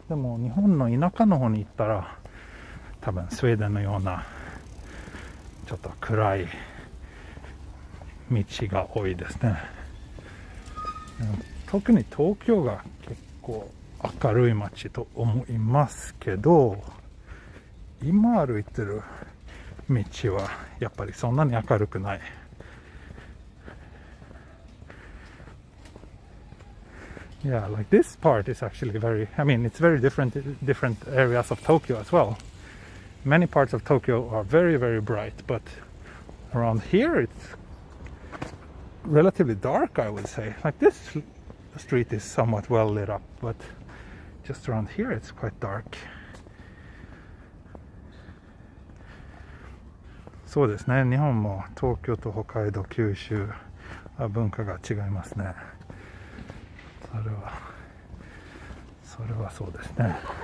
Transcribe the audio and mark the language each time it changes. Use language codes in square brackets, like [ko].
[ja] でも日本の田舎の方に行ったら多分スウェーデンのようなちょっと暗い道が多いですね。特に東京が結構明るい街と思いますけど、今歩いてる道はやっぱりそんなに明るくない。 [en] Yeah, like this part is actually very, I mean, it's very different areas of Tokyo as well. Many parts of Tokyo are very, very bright, but around here it's relatively dark, I would say. Like this street is somewhat well lit up, but just around here it's quite dark. [ja] そうですね、日本も東京と北海道、九州は文化が違いますね。それはそうですね。